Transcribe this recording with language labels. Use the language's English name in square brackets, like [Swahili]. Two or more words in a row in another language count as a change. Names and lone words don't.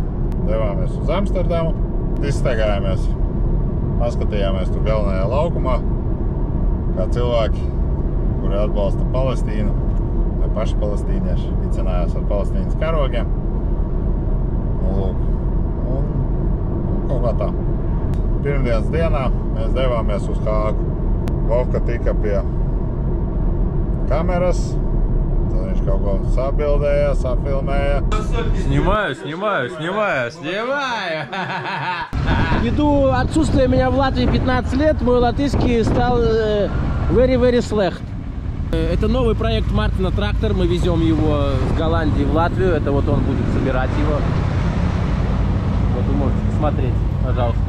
[Latvian] Devāmies uz Amsterdamu, izstaigājāmies, paskatījāmies tur galvenajā laukumā, kā cilvēki, kuri atbalsta Palestīnu, vai paši palestīnieši, vicinājās ar Palestīnas karogiem. Un kaut kā tā. Pirmdienas dienā mēs devāmies uz Hāgu. Vovka tika pie kameras, tad viņš kaut ko sabildēja, safilmēja. [Russian] Снимаю. Ввиду отсутствия меня в Латвии 15 лет, мой латышский стал very slecht. Это новый проект Мартина Трактор. Мы везем его с Голландии в Латвию. Это вот он будет собирать его. Вот вы можете посмотреть, пожалуйста.